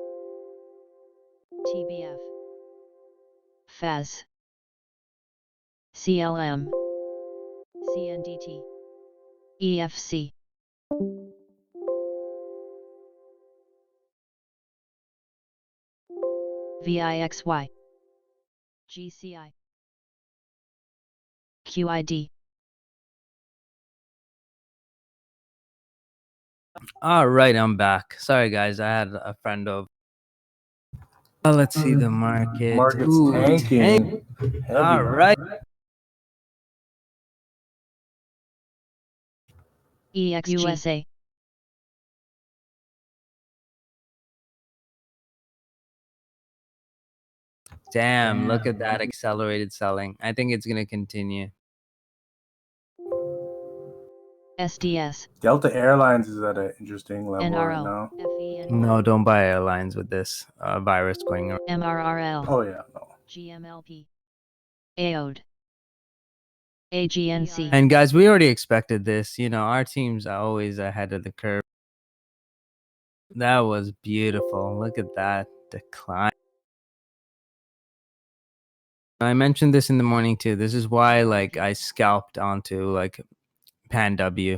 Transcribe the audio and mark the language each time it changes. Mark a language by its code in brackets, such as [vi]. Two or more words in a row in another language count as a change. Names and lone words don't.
[en] TBF FAS CLM, CNDT, EFC, VIXY, GCI, QID. All right, I'm back. Sorry, guys, I had a friend over. Let's see the market. Market's Ooh, tanking. Heavy. All right. EXUSA, Damn, look at that accelerated selling. I think it's gonna continue. SDS, Delta Airlines is at an interesting level right NRL, now. FENY, No, don't buy airlines with this virus going around. MRRL, Oh yeah, no. GMLP, AOD, AGNC, And guys, we already expected this. You know, our teams are always ahead of the curve. That was beautiful. Look at that decline. I mentioned this in the morning too. This is why like I scalped onto like Pan W.